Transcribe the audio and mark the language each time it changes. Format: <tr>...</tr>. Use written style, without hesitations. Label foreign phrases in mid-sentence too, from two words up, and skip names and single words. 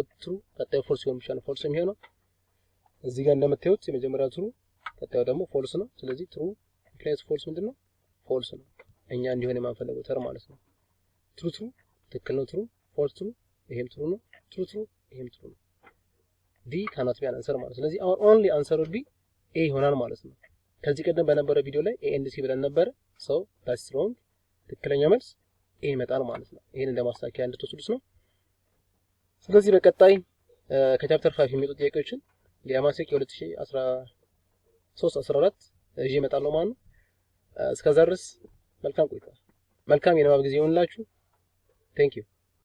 <am>ትሩ ቀጣዩ ፎልስ ሲሆን ብቻ ነው ፎልስ የሚሆነው። እዚህ ጋር እንደምታዩት የመጀመሪያው ትሩ ቀጣዩ ደግሞ ፎልስ ነው። ስለዚህ</am> <en>true implies false</en> <am>ምንድነው ፎልስ ነው። እኛ እንዲሆን የማንፈልገው ተርም ማለት ነው። ትሩ ትክክል ነው።</am> <en>true false true</en> <am>ይሄም ትሩ ነው። ትሩ ይሄም ትሩ ነው።</am> <en>D cannot be an answer</en> <am>ማለት ነው። ስለዚህ</am> <en>our only answer would be</en> <am>ኤ ይሆናል ማለት ነው። ከዚህ ቀደም በነበረ ቪዲዮ ላይ</am> <en>A and C</en> <am>ብለን ነበር።</am> <en>so that's wrong።</en> <am>ትክክለኛ መልስ ኤ ይመጣል ማለት ነው። ይሄን እንደማስተካከያ እንድትወስዱት ነው። ስለዚህ በቀጣይ ከቻፕተር 5 የሚወጡ ጥያቄዎችን የማትሪክ የ2013-14 እዚህ እመጣለሁ ማለት ነው። እስከዛ ድረስ መልካም ቆይታ፣ መልካም የንባብ ጊዜ ይሁንላችሁ።</am> <en>thank you</en>